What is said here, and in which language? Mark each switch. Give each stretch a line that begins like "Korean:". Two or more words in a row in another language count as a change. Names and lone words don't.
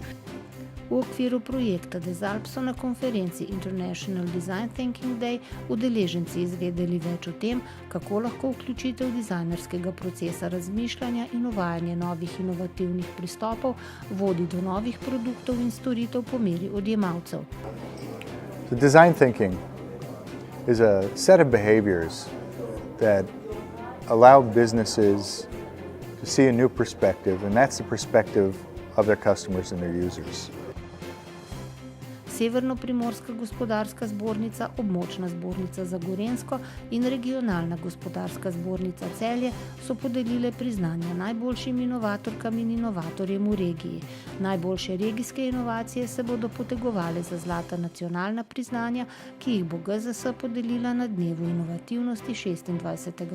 Slovenian: V okviru projekta DESALP so na konferenci International Design Thinking Day udeleženci izvedeli več o tem, kako lahko vključitev dizajnerskega procesa razmišljanja in uvajanje novih inovativnih pristopov vodi do novih produktov in storitev po meri odjemalcev.
English: Design thinking is a set of behaviors that allow businesses to see a new perspective, and that's the perspective of their customers and their users.
Slovenian: Severno-primorska gospodarska zbornica, območna zbornica za Gorenjsko in regionalna gospodarska zbornica Celje so podelile priznanja najboljšim inovatorkam in inovatorjem v regiji. Najboljše regijske inovacije se bodo potegovale za zlata nacionalna priznanja, ki jih bo GZS podelila na dnevu inovativnosti 26.